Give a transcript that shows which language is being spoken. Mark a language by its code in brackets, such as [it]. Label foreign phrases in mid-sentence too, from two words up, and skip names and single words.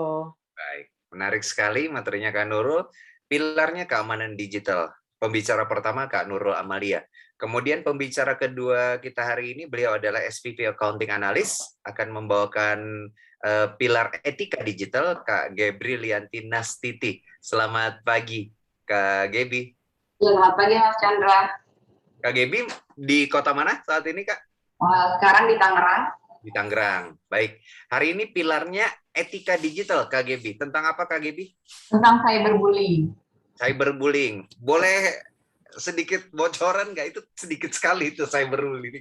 [id] Baik, menarik sekali materinya Kak Nurul. Pilarnya keamanan digital. Pembicara pertama Kak Nurul Amalia. Kemudian pembicara kedua kita hari ini, beliau adalah SVP [en] Accounting Analyst, [id] akan membawakan pilar etika digital, Kak Gebri Lianti Nastiti. Selamat pagi, Kak Gebi. Selamat pagi, Mas Chandra. Kak Gebi, di kota mana saat ini, Kak? Sekarang di Tangerang. Di Tangerang. Baik. Hari ini pilarnya etika digital, Kak Gebi. Tentang apa, Kak Gebi? Tentang cyberbullying. Cyberbullying. Boleh sedikit bocoran nggak? Itu sedikit sekali itu cyberbullying.